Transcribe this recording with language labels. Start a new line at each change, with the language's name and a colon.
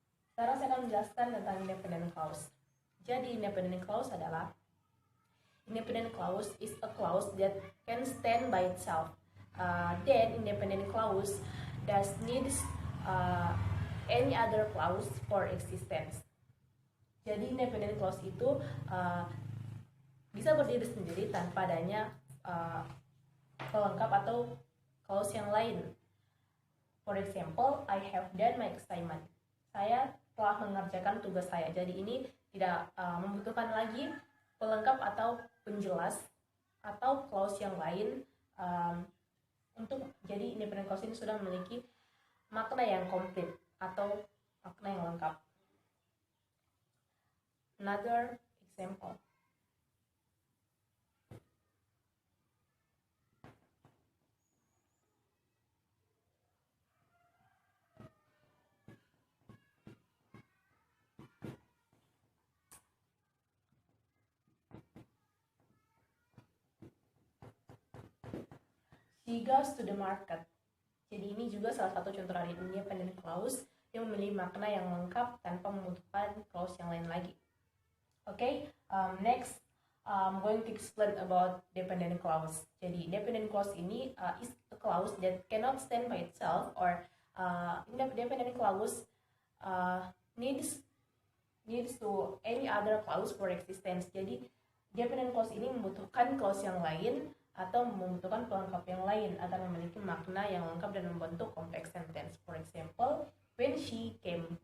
Indonesian: Sekarang saya akan menjelaskan tentang independent clause. Jadi, independent clause adalah independent clause
English: is a clause that can stand by itself. Then, independent clause does needs any other clause for existence.
Indonesian: Jadi, independent clause itu bisa berdiri sendiri tanpa adanya pelengkap atau clause yang lain.
English: For example, I have done my assignment.
Indonesian: Saya telah mengerjakan tugas saya. Jadi ini tidak membutuhkan lagi pelengkap atau penjelas atau clause yang lain untuk jadi independent clause ini sudah memiliki makna yang komplit atau makna yang lengkap.
English: Another example. She goes to the market.
Indonesian: Jadi ini juga salah satu contoh dari independent clause yang memiliki makna yang lengkap tanpa membutuhkan clause yang lain lagi.
English: Okay, next I'm going to explain about dependent clause.
Indonesian: Jadi dependent clause ini
English: is a clause that cannot stand by itself, or independent clause needs to any other clause for existence.
Indonesian: Jadi dependent clause ini membutuhkan clause yang lain atau membutuhkan pelengkap yang lain atau memiliki makna yang lengkap dan membentuk complex sentence.
English: For example, when she came.